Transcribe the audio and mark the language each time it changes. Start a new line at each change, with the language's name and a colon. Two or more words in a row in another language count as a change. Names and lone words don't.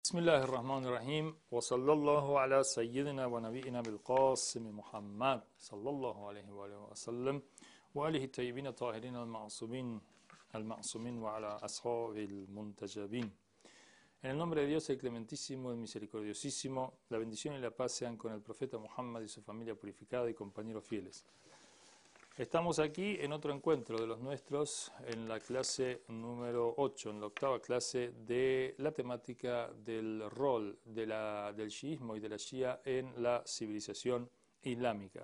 Arabic: بسم الله الرحمن الرحيم وصلى الله على سيدنا ونبينا بالقاسم محمد صلى الله عليه وآله وسلم وآله الطيبين الطاهرين المعصومين وعلى أصحاب المنتجبين.
Spanish: En el nombre de Dios, el clementísimo, el misericordiosísimo, la bendición y la paz sean con el profeta Muhammad y su familia purificada y compañeros fieles. Estamos aquí en otro encuentro de los nuestros, en la clase número 8, en la octava clase de la temática del rol del chiismo y de la shia en la civilización islámica.